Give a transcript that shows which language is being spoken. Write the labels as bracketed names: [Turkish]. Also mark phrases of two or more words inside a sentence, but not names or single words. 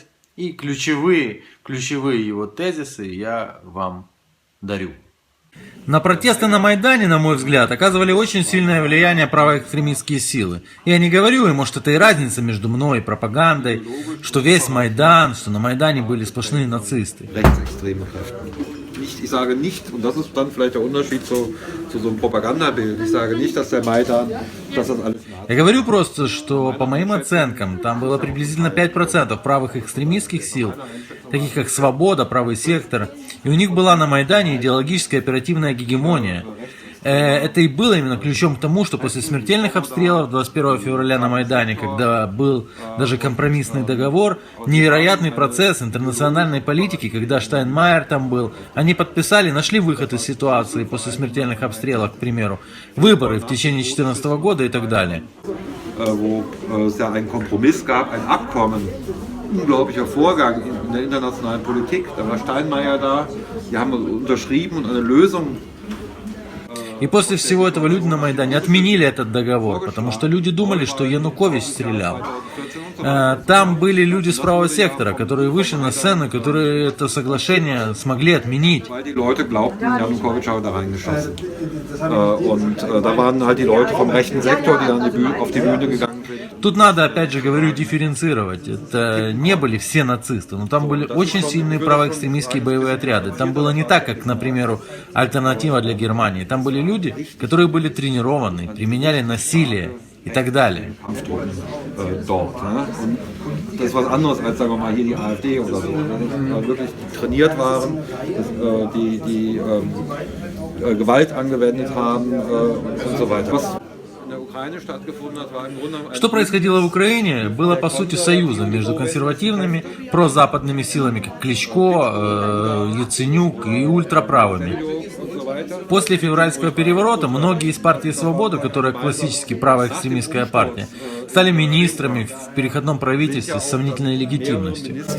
[Russian] И ключевые его тезисы я вам дарю. На протесты на Майдане, на мой взгляд, оказывали очень сильное влияние правоэкстремистские силы. Я не говорю, и может это и разница между мной и пропагандой, что весь Майдан, что на Майдане были сплошные нацисты. [German] Ich sage nicht, und das ist dann vielleicht der Unterschied zu so einem Propagandabild, ich sage nicht, dass der Maidan, dass das alles... [Russian] Я говорю просто, что по моим оценкам, там было приблизительно 5% правых экстремистских сил, таких как Свобода, Правый сектор, и у них была на Майдане идеологическая оперативная гегемония. Это и было именно ключом к тому, что после смертельных обстрелов 21 февраля на Майдане, когда был даже компромиссный договор, невероятный процесс интернациональной политики, когда Штайнмайер там был, они подписали, нашли выход из ситуации после смертельных обстрелов, к примеру, выборы в течение 2014 года и так далее. [German] Wo es ja einen Kompromiss gab, ein Abkommen, unglaublicher Vorgang in der internationalen Politik. Da war Steinmeier da, die haben unterschrieben und eine Lösung. [Russian] И после всего этого люди на Майдане отменили этот договор, потому что люди думали, что Янукович стрелял. Там были люди с правого сектора, которые вышли на сцену, которые это соглашение смогли отменить. Тут надо, опять же говорю, дифференцировать. Это не были все нацисты, но там были очень сильные правоэкстремистские боевые отряды. Там было не так, как, например, альтернатива для Германии. Там были люди, которые были тренированы, применяли насилие и так далее. [German] Das ist was anderes als, sagen wir mal, hier die AfD oder so. Wirklich trainiert waren, die Gewalt angewendet haben und so weiter. [Russian] Что происходило в Украине, было по сути союзом между консервативными, прозападными силами, как Кличко, Яценюк и ультраправыми. После февральского переворота многие из партии «Свобода», которая классически правоэкстремистская партия, стали министрами в переходном правительстве с сомнительной легитимностью.